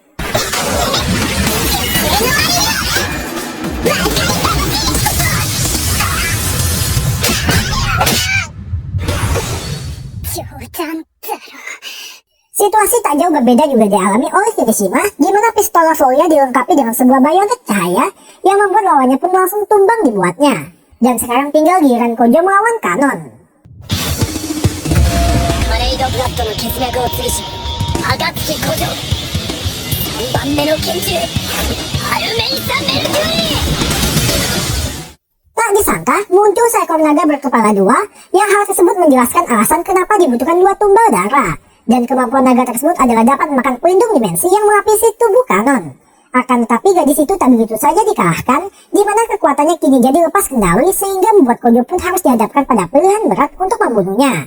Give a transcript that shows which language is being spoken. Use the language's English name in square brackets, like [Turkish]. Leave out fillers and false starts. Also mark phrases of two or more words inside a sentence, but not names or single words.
[Indonesian] Situasi tak jauh berbeda juga dialami oleh Kirishima, di mana pistol Lavoya dilengkapi dengan sebuah bayonet cahaya yang membuat lawannya pun langsung tumbang dibuatnya. Dan sekarang tinggal giliran Kojo melawan Kanon. [Japanese] カレイドブラッドの血脈を継ぎし暁古城3番目の拳銃アルメイサ・メルキュリー [Indonesian] Tak disangka muncul seekor naga berkepala 2 yang hal tersebut menjelaskan alasan kenapa dibutuhkan 2 tumbal darah. Dan kemampuan naga tersebut adalah dapat memakan pelindung dimensi yang melapisi tubuh Kanon. Akan tetapi gadis itu tak begitu saja dikalahkan, di mana kekuatannya kini jadi lepas kendali sehingga membuat Kojo pun harus dihadapkan pada pilihan berat untuk membunuhnya.